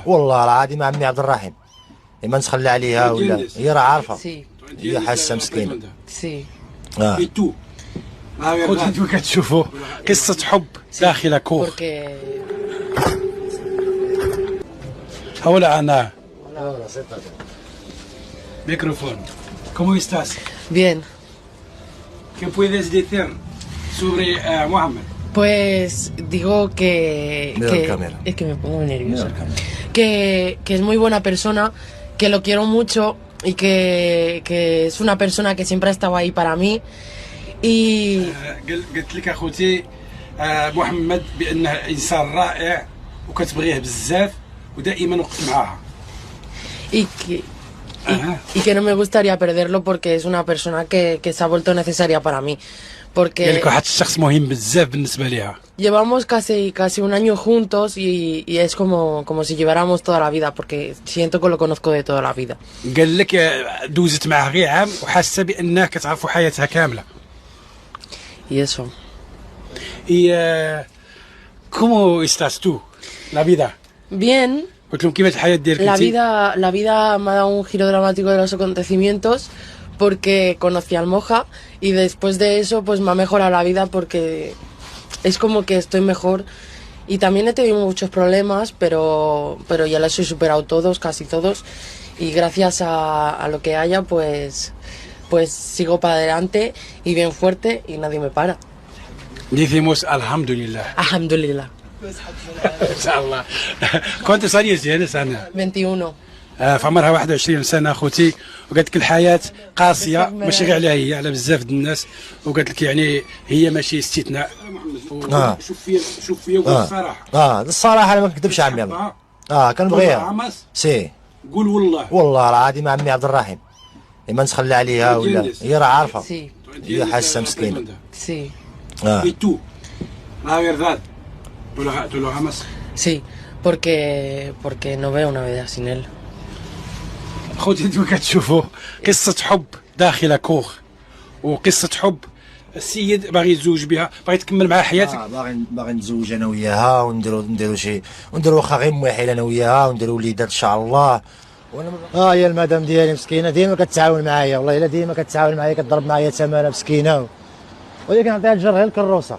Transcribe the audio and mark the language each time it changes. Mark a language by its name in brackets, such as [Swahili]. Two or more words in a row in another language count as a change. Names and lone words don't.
[Arabic] والله العظيم عمي عبد الرحيم ما نتخلى عليها ولا هي راه عارفه. هي حاسه مسكينه. سي خوتي انتم كتشوفوا قصه حب داخل كوخ. هؤلاء انا ميكروفون. [Spanish] ¿Cómo estás? Bien. ¿Qué puedes decir sobre Mohamed? Pues digo es que me pongo muy nerviosa. Que es muy buena persona, que lo quiero mucho y que es una persona que siempre ha estado ahí para mí. Y [Arabic] قلت لك اخوتي محمد بانه انسان رائع وكتبغيه بزاف ودائما وقت معاها. [Spanish] Y que no me gustaría perderlo porque es una persona que se ha vuelto necesaria para mí. Porque [Arabic] قال لك واحد الشخص مهم بزاف بالنسبه ليها. [Spanish] llevamos casi un año juntos y es como si lleváramos toda la vida porque siento que lo conozco de toda la vida. [Arabic] قال لك دوزت معاه غير عام وحاسه بانها كتعرفوا حياتها كامله. [Spanish] Y eso. Y ¿cómo estás tú? La vida. Bien. [Arabic] قلت لهم كيفاش الحياه ديالك [Spanish] La [Arabic] انت؟ [Spanish] vida me ha dado un giro dramático de los acontecimientos porque conocí al Moja y después de eso pues me ha mejorado la vida porque es como que estoy mejor y también he tenido muchos problemas pero ya los he superado todos, casi todos, y gracias a lo que haya pues sigo para adelante y bien fuerte y nadie me para. Decimos alhamdulillah. Alhamdulillah. [Arabic] ان شاء الله. كنت صار زين سنه 21. فعمرها 21 سنه اخوتي، وقالت لك الحياه قاسيه ماشي غير عليها هي، على بزاف د الناس، وقالت لك يعني هي ماشي استثناء. شوف فيا وقول الصراحه. الصراحه انا ما نكذبش عمي الله. كنبغيها. سي قول والله. والله العظيم عمي عبد الرحيم ما نتخلى عليها ولا هي راه عارفه. هي حاسه مسكينه. سي. [Spanish] Y tú, la verdad, tú lo amas. Sí, porque no veo una vida sin él. [Arabic] خوتي انتم كتشوفوا قصة حب داخل كوخ، وقصة حب السيد باغي يتزوج بها، باغي تكمل معها حياتك. باغي نتزوج انا وياها ونديروا شي، ونديروا واخا غير موحل انا وياها ونديروا وليدات ان شاء الله. هي المدام ديالي مسكينه ديما كتعاون معايا، والله الا ديما كتعاون معايا، كتضرب معايا ثمنه مسكينه، وهي كنعطيها الجر غير الكروسه.